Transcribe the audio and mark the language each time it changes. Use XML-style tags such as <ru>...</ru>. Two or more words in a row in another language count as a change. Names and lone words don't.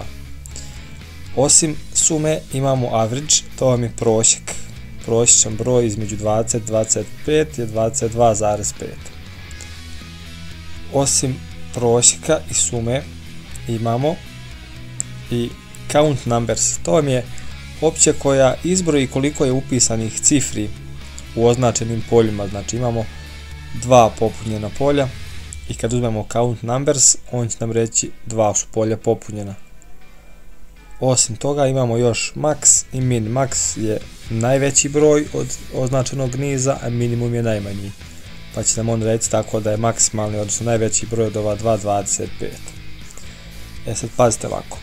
<bs>Osim sume imamo average, to vam je prosjek. Prosječan broj između 20 i 25 je 22,5. Osim prosjeka i sume imamo i</bs> <en>count numbers.</en> <bs>To vam je opcija koja izbroji koliko je upisanih cifri u označenim poljima. Znači imamo dva popunjena polja i kad uzmemo</bs> <en>count numbers,</en> <bs>on će nam reći dva su polja popunjena. Osim toga imamo još max i min. Max je najveći broj od označenog niza, a minimum je najmanji. Pa će nam on reći tako da je maksimalni, odnosno najveći broj od ova 2,25. Sad pazite ovako.</bs>